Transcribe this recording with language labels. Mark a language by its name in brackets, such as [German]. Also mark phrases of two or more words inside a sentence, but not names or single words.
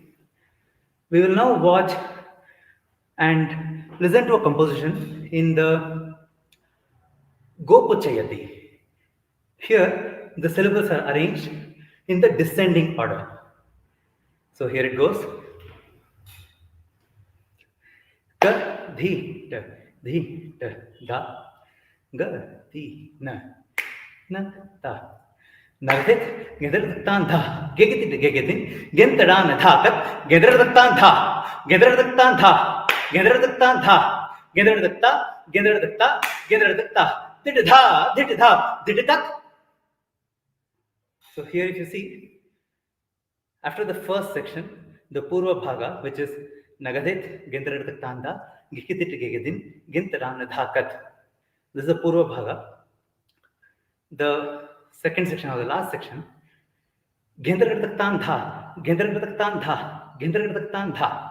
[English] We will now watch and listen to a composition in the Gopuchayati. Here, the syllables are arranged in the descending order. So here it goes. Ga, dhi, da, da. Ga, di, na, ta. Narthit, gedardantha, gegedin, gentadan, thakat, gedardantha, gedardantha, gedardantha, gedardanta, didda. So here if you see, after the first section, the [Sanskrit] पूर्व भाग, [English] which is Nagadit, Gendradantanda, Gikidit Gegedin, Gintaran Dhakat. This is the [Sanskrit] पूर्व भाग. [English] The second section or the last section, Gendradantandha, Gendradantandha, Gendradantandha.